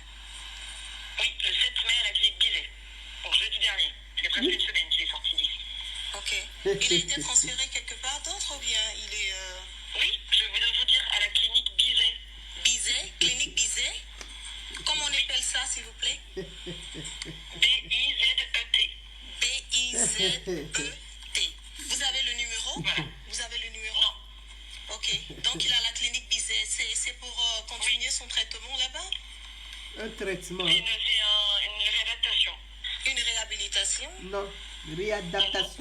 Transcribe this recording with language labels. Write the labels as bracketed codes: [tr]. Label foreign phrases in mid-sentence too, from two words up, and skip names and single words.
[fr] Oui, le 7 mai à la clinique Bizet. Donc jeudi dernier. C'est presque une semaine qu'il est sorti d'ici. Ok. Il a été transféré quelque part d'autre ou bien il est... Oui, je voulais vous dire à la clinique Bizet. Bizet, clinique Bizet. Comment on appelle ça, s'il vous plaît? B-I-Z-E-T. B-I-Z-E-T. Vous avez le numéro? Vous avez le numéro? Non. Ok. Donc il a la clinique Bizet. C'est pour continuer son traitement là-bas? Un traitement. C'est une réadaptation. Une réhabilitation? Non, réadaptation.